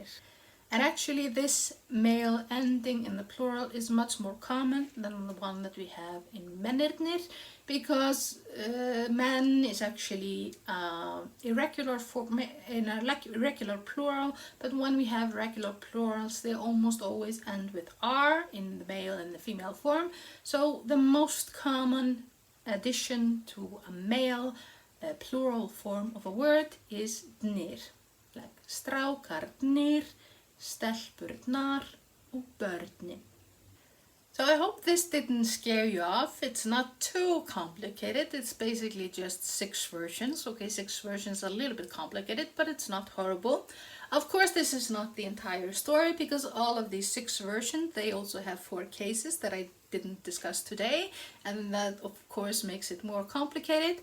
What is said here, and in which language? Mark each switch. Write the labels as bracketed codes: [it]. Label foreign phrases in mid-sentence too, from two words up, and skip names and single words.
[en] And actually this male ending in the plural is much more common than the one that we have in mennirnir, because men is actually irregular form in a irregular plural, but when we have regular plurals they almost always end with R in the male and the female form. So the most common addition to a male plural form of a word is dnir, like [is] strákarnir, stelpurnar og börnin. [en] So I hope this didn't scare you off. It's not too complicated. It's basically just 6 versions. Okay, 6 versions are a little bit complicated, but it's not horrible. Of course, this is not the entire story, because all of these 6 versions, they also have 4 cases that I didn't discuss today, and that of course makes it more complicated.